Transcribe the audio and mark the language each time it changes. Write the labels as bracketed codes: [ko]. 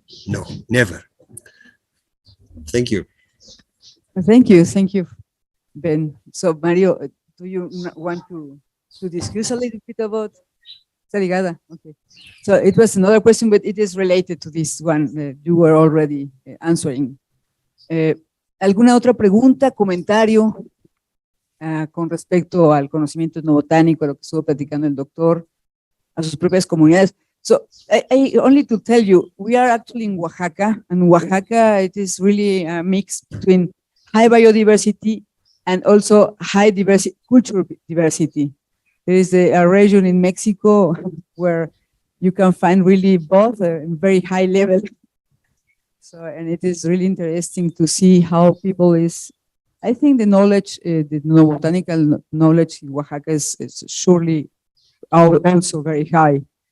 [en] No, never. Thank you. Thank you, Ben. So Mario, do you want to discuss a little bit about? Okay. So it was another question, but it is related to this one you were already answering. [es] ¿Alguna otra pregunta, comentario con respecto al conocimiento etnobotánico, a lo que estuvo platicando el doctor, a sus propias comunidades? [en] So I only to tell you, we are actually in Oaxaca, and Oaxaca, it is really a mix between high biodiversity and also high diversity, cultural diversity. There is a region in Mexico where you can find really both very high level. So, and it is really interesting to see how people is, I think the knowledge, the botanical knowledge in Oaxaca is surely also very high.